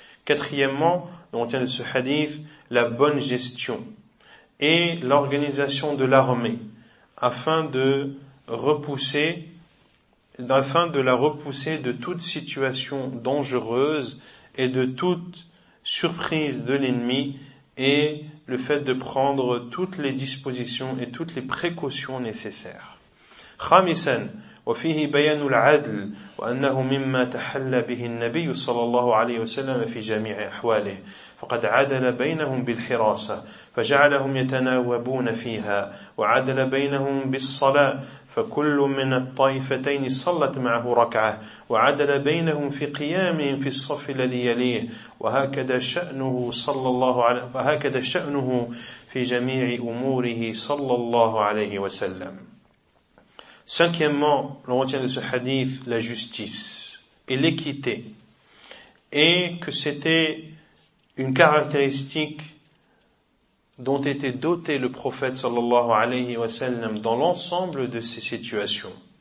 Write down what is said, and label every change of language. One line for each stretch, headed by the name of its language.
French: Quatrièmement, on tient de ce hadith la bonne gestion et l'organisation de l'armée afin de la repousser de toute situation dangereuse et de toute surprise de l'ennemi et le fait de prendre toutes les dispositions et toutes les précautions nécessaires.
Arabic: خامساً وفيه بيان العدل وأنه مما تحلى به النبي صلى الله عليه وسلم في جميع أحواله فقد عدل بينهم بالحراسة فجعلهم يتناوبون فيها وعدل بينهم بالصلاة فكل من الطائفتين صلت معه ركعة وعدل بينهم في قيامهم في الصف الذي يليه وهكذا شأنه صلى الله عليه وهكذا شأنه في جميع أموره صلى الله عليه وسلم.
French: Cinquièmement, on retient de ce hadith la justice et l'équité, et que c'était une caractéristique dont était doté le prophète sallallahu alayhi wa sallam dans l'ensemble de ces situations.